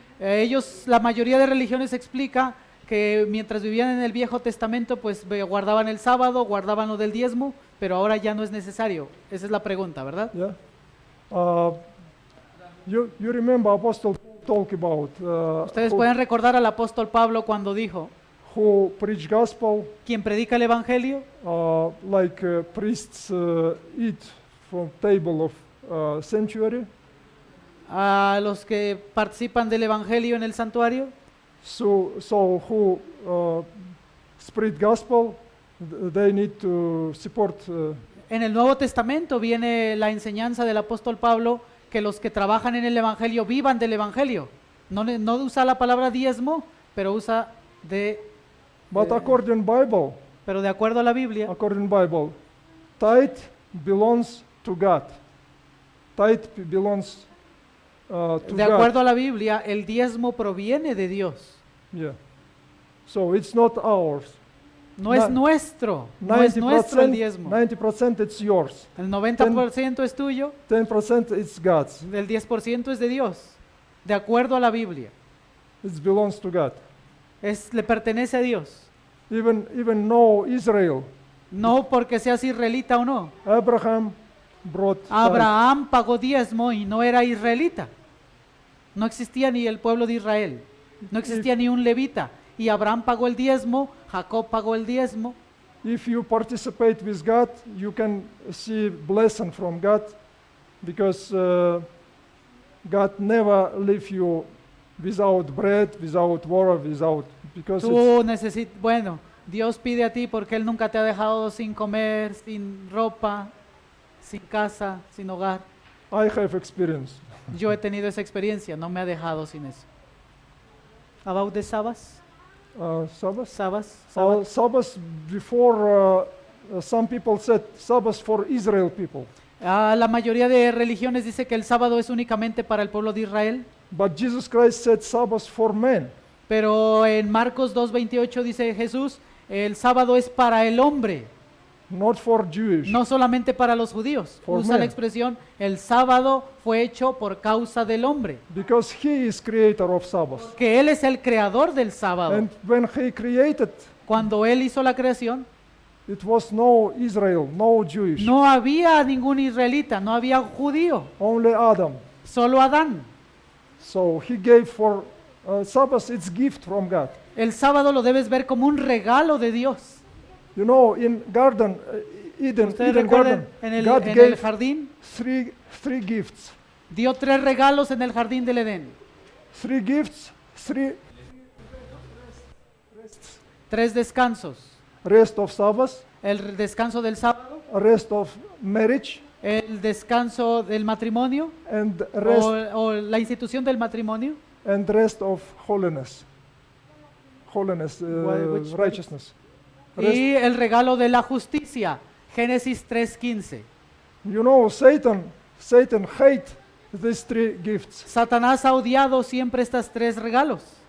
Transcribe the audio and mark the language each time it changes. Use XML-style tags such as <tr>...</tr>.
<es>Ellos, la mayoría de religiones explica que mientras vivían en el Viejo Testamento, pues guardaban el sábado, guardaban lo del diezmo, pero ahora ya no es necesario. Esa es la pregunta, ¿verdad?</es> <en>Yeah. You remember Apostle talk about</en> <es>Ustedes pueden recordar al apóstol Pablo cuando dijo,</es> <en>who preach gospel</en> <es>quien predica el evangelio,</es> <en>like priests eat from table of sanctuary.</en> <es>a los que participan del evangelio en el santuario,</es> <en>So who spread gospel, they need to support.</en> <es>en el Nuevo Testamento viene la enseñanza del apóstol Pablo que los que trabajan en el evangelio vivan del evangelio. No usa la palabra diezmo, pero usa de</es> <en>But according Bible,</en> <es>pero de acuerdo a la Biblia,</es> <en>tithe belongs to God. Tithe belongs to</en> <es>de</es> <en>God.</en> <es>acuerdo a la Biblia, el diezmo proviene de Dios.</es> <en>Yeah. So it's not ours.</en> <es>No es nuestro, no es nuestro el diezmo.</es> <en>90% it's yours.</en> <es>El 90% es tuyo,</es> <en>10% it's God's.</en> <es>el 10% es de Dios, de acuerdo a la Biblia.</es> <en>It belongs to God.</en> <es>Le pertenece a Dios.</es> <en>Even no Israel.</en> <es>No porque seas israelita o no.</es> <en>Abraham brought tithe.</en> <es>Abraham pagó diezmo y no era israelita. No existía ni el pueblo de Israel. No existía ni un levita. Y Abraham pagó el diezmo, Jacob pagó el diezmo.</es> <en>If you participate with God, you can see blessing from God, because God never leave you without bread, without water, because</en> <es>Tú necesitas, bueno, Dios pide a ti porque Él nunca te ha dejado sin comer, sin ropa, sin casa, sin hogar.</es> <en>I have experience.</en> <es>Yo he tenido esa experiencia, no me ha dejado sin eso.</es> <en>About the Sabbath? Sabbath? Sabbath? Sabbath before some people said Sabbath for Israel people,</en> <es>La mayoría de religiones dice que el sábado es únicamente para el pueblo de Israel,</es> <en>but Jesus Christ said Sabbath for men.</en> <es>pero en Marcos 2:28 dice Jesús, el sábado es para el hombre,</es> <en>Not for Jewish.</en> <es>no solamente para los judíos.</es> <en>For</en> <es>Usa</es> <en>men.</en> <es>la expresión, el sábado fue hecho por causa del hombre,</es> <en>Because he is creator of Sabbath.</en> <es>que Él es el creador del sábado.</es> <en>And when he created,</en> <es>Cuando Él hizo la creación,</es> <en>it was no Israel, no Jewish,</en> <es>no había ningún israelita, no había judío,</es> <en>only Adam.</en> <es>solo Adán.</es> <en>So he gave for Sabbath, it's gift from God.</en> <es>El sábado lo debes ver como un regalo de Dios.</es> <en>You know, in garden, Eden</en> <es>Ustedes</es> <en>garden,</en> <es>recuerdan, en el</es> <en>God gave</en> <es>jardín,</es> <en>three gifts.</en> <es>dio 3 regalos en el jardín del Edén.</es> <en>3 gifts,</en> <es>3 descansos.</es> <en>rest of Sabbath,</en> <es>El descanso del sábado,</es> <en>rest of marriage,</en> <es>el descanso del matrimonio</es> <en>and rest</en> <es>o la institución del matrimonio.</es> <en>and rest of holiness. Holiness, Which one? righteousness. Rest.</en> <es>Y el regalo de la justicia, Génesis 3:15.</es> <en>You know, Satan hate these 3 gifts.</en> <es>Satanás ha odiado siempre estas 3 regalos.</es>